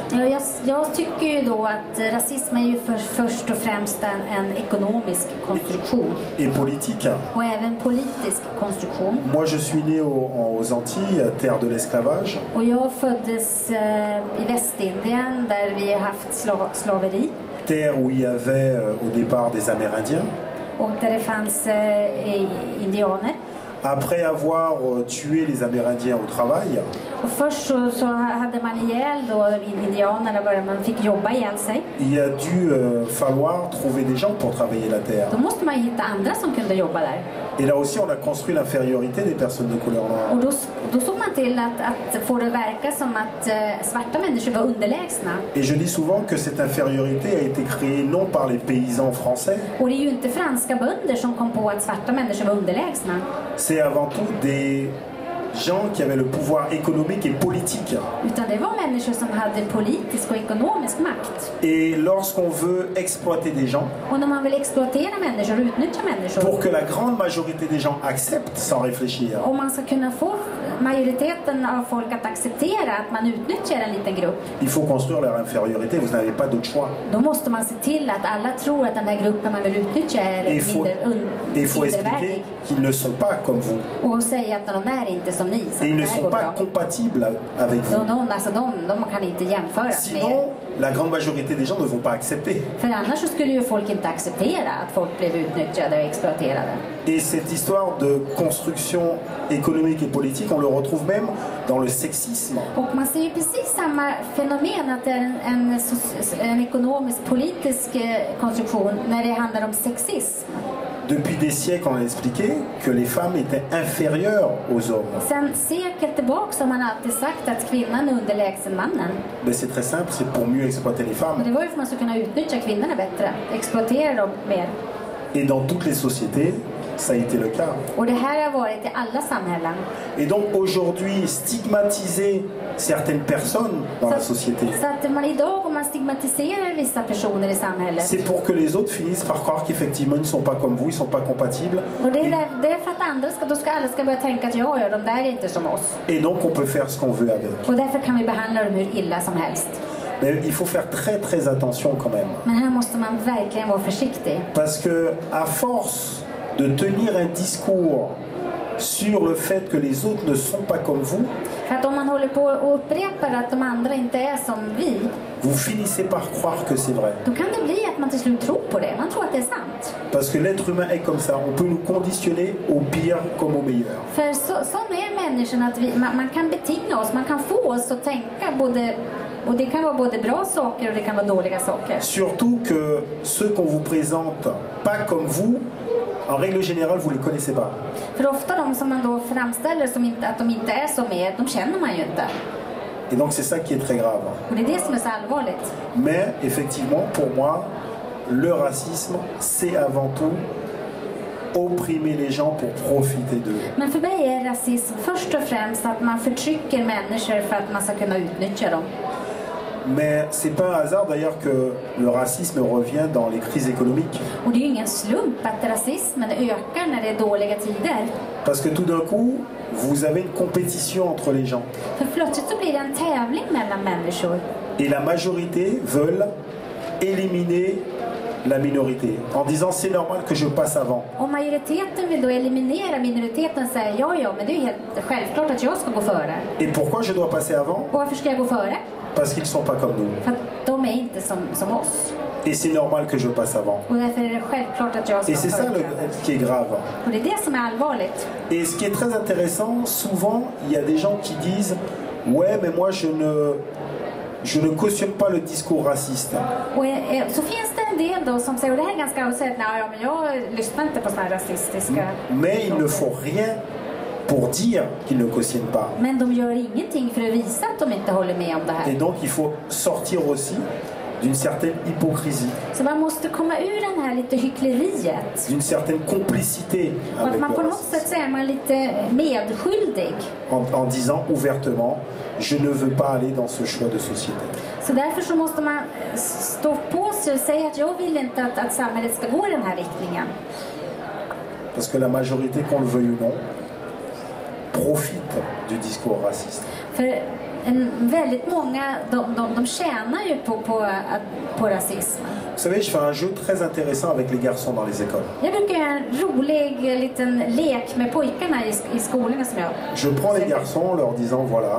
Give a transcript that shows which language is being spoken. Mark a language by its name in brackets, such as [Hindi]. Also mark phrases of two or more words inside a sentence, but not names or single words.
[Swedish] Jag tycker ju då att rasism är ju först och främst en ekonomisk konstruktion. [French] Et politique. [Swedish] Och även politisk konstruktion. [French] Moi je suis né aux Antilles, terre de l'esclavage. [Swedish] Och jag föddes i Västindien där vi har haft slaveri. [French] Terre où il y avait au départ des Amérindiens. [Swedish] Och där det fanns indianer. [French] Après avoir tué les Amérindiens au travail, [Swedish] Och först så hade man ihjäl då indianerna, började man fick jobba ihjäl sig. [French] il a dû falloir trouver des gens pour travailler la terre. [Swedish] Då måste man ju hitta andra som kunde jobba där. [French] Et là aussi, on a construit l'infériorité des personnes de couleur noire. [Swedish] Och då såg man till att få det verka som att svarta människor var underlägsna. [French] Et je dis souvent que cette infériorité a été créée non par les paysans français, [Swedish] Och det är ju inte franska bönder som kom på att svarta människor var underlägsna. [French] c'est avant tout des gens qui avaient le pouvoir économique et politique. [Swedish] Utan det var människor som hade politisk och ekonomisk makt. [French] Et lorsqu'on veut exploiter des gens, [Swedish] Och när man vill exploatera människor och utnyttja människor, [French] pour que la grande majorité des gens acceptent sans réfléchir, [Swedish] om man ska kunna få majoriteten av folk att acceptera att man utnyttjar en liten grupp, [French] il faut construire leur infériorité, vous n'avez pas d'autre choix. [Swedish] då måste man se till att alla tror att den där gruppen man vill utnyttja är [French] Et il faut expliquer [Swedish] mindervärdig. [French] qu'ils ne sont pas comme vous. [Swedish] Och säga att de är inte som ni, så [French] Et ils [Swedish] det [French] ne [Swedish] här [French] sont [Swedish] går [French] pas [Swedish] bra. [French] compatibles avec vous. [Swedish] De kan inte jämföras med er. [French] Sinon, la grande majorité des gens ne vont pas accepter. [Swedish] För annars så skulle ju folk inte acceptera att folk blev utnyttjade och exploaterade. [French] Et cette histoire de construction économique et politique, on le retrouve même dans le sexisme. [Swedish] Och man ser ju precis samma fenomen, att det är en ekonomisk politisk konstruktion när det handlar om sexism. [French] Depuis des siècles, on a expliqué que les femmes étaient inférieures aux hommes. [Swedish] Sen sekel tillbaka har man alltid sagt att kvinnan är underlägsen mannen. [French] Mais c'est très simple, c'est pour mieux exploiter les [Swedish] Och [French] femmes. [Swedish] det var ju för att man skulle kunna utnyttja kvinnorna bättre, exploatera dem mer. [French] Et dans toutes les sociétés, ça a été le cas. [Swedish] Och det här har varit i alla samhällen. [French] Et donc aujourd'hui, stigmatiser certaines personnes dans la société, [Swedish] Så att man idag, om man stigmatiserar vissa personer i samhället, [French] c'est pour que les autres finissent par croire qu'effectivement ils ne sont pas comme vous, ils ne sont pas compatibles. [Swedish] och det är för att andra alla ska börja tänka att ja, de där är inte som oss. [French] Et donc on peut faire ce qu'on veut avec. [Swedish] Och därför kan vi behandla dem hur illa som helst. [French] Mais il faut faire très très attention quand même. [Swedish] Men här måste man verkligen vara försiktig. [French] Parce que à force de tenir un discours sur le fait que les autres ne sont pas comme vous, [Swedish] För att om man håller på och upprepar att de andra inte är som vi, [French] vous finissez par croire que c'est vrai. [Swedish] då kan det bli att man till slut tror på det. Man tror att det är sant. [French] Parce que l'être humain est comme ça. On peut nous conditionner au pire comme au meilleur. [Swedish] För sån är människan, att man kan betinga oss, man kan få oss att tänka både, och det kan vara både bra saker och det kan vara dåliga saker. [French] Surtout que ceux qu'on vous présente pas comme vous, en règle générale, vous ne les connaissez pas. [Swedish] För ofta de som man då framställer som inte, att de inte är som er, de känner man ju inte. [French] Et donc c'est ça qui est très grave. [Swedish] Och det är det som är så allvarligt. [French] Mais effectivement, pour moi, le racisme, c'est avant tout opprimer les gens pour profiter d'eux. [Swedish] Men för mig är rasism först och främst att man förtrycker människor för att man ska kunna utnyttja dem. [French] Mais c'est pas un hasard d'ailleurs que le racisme revient dans les crises économiques. [Swedish] Och det är ju ingen slump att rasismen ökar när det är dåliga tider. [French] Parce que tout d'un coup, vous avez une compétition entre les gens. [Swedish] För plötsligt så blir det en tävling mellan människor. [French] Et la majorité veulent éliminer la minorité en disant c'est normal que je passe avant. [Swedish] Och majoriteten vill då eliminera minoriteten och säga ja, men det är ju helt självklart att jag ska gå före. [French] Et pourquoi je dois passer avant? [Swedish] Och varför ska jag gå före? [French] Parce qu'ils sont pas comme nous. [Swedish] För att de är inte som oss. [French] Et c'est normal que je passe avant. [Swedish] Och därför är det självklart att jag ska [French] Et c'est ça qui est grave. [Swedish] Och det är det som är allvarligt. [French] Et ce qui est très intéressant, souvent, il y a des gens qui disent ouais, mais moi je ne cautionne pas le discours raciste. [Swedish] Och så finns det en del då som säger, och det här är ganska att säga, nej, men jag lyssnar inte på såna här rasistiska. [French] Mais ils ne font rien pour dire qu'ils ne cautionnent pas. [Swedish] Men de gör ingenting för att visa att de inte håller med om det här. [French] Et donc il faut sortir aussi d'une certaine hypocrisie. [Swedish] Så man måste komma ur den här lite hyckleriet. [French] D'une certaine complicité [Swedish] Och att [French] avec [Swedish] man på [French] le [Swedish] något [French] racisme. [Swedish] sätt så är man lite medskyldig. [French] En disant ouvertement, je ne veux pas aller dans ce choix de société. [Swedish] Så därför så måste man stå på sig och säga att jag vill inte att samhället ska gå i den här riktningen. [French] Parce que la majorité, qu'on le veuille ou non, profite du discours raciste. [Swedish] För väldigt många, de tjänar ju på rasismen. [French] Vous savez, je fais un jeu très intéressant avec les garçons dans les écoles. [Swedish] Jag brukar göra en rolig liten lek med pojkarna i skolorna som jag... [French] Je prends les garçons en leur disant, voilà,